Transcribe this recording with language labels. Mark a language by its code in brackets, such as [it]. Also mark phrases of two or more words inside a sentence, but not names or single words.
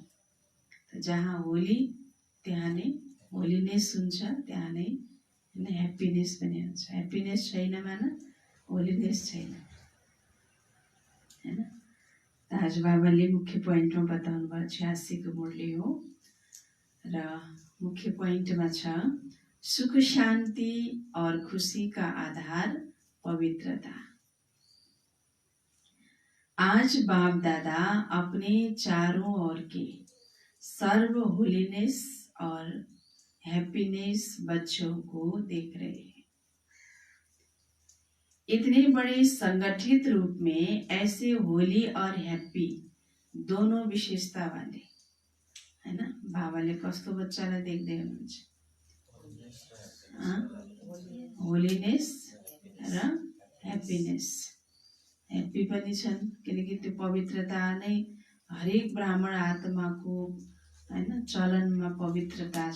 [ne] त जहाँ होली त्यहाँ नै होलिनेस हुन्छ, त्यहाँ नै हैन ह्याप्पिनेस पनि हुन्छ। ह्याप्पिनेस छैन माना होलिनेस छैन हैन। त आज बाबाले मुख्य पोइन्टमा बताउनु भयो 86 को मुरली हो र मुख्य पोइन्टमा छ [hi] सुख शान्ति और खुशी का आधार पवित्रता। आज बाप दादा अपने चारों ओर के सर्व होलीनेस और हैप्पीनेस बच्चों को देख रहे हैं। इतने बड़े संगठित रूप में ऐसे होली और हैप्पी दोनों विशेषता वाले है ना। [ne] बाबाले कस्तो बच्चालाई देख्दै हुनुहुन्छ, होलीनेस र ह्याप्पीनेस। ह्याप्पी पनि छन् किनकि त्यो पवित्रता नै हरेक ब्राह्मण आत्माको हैन चलनमा पवित्रता छ।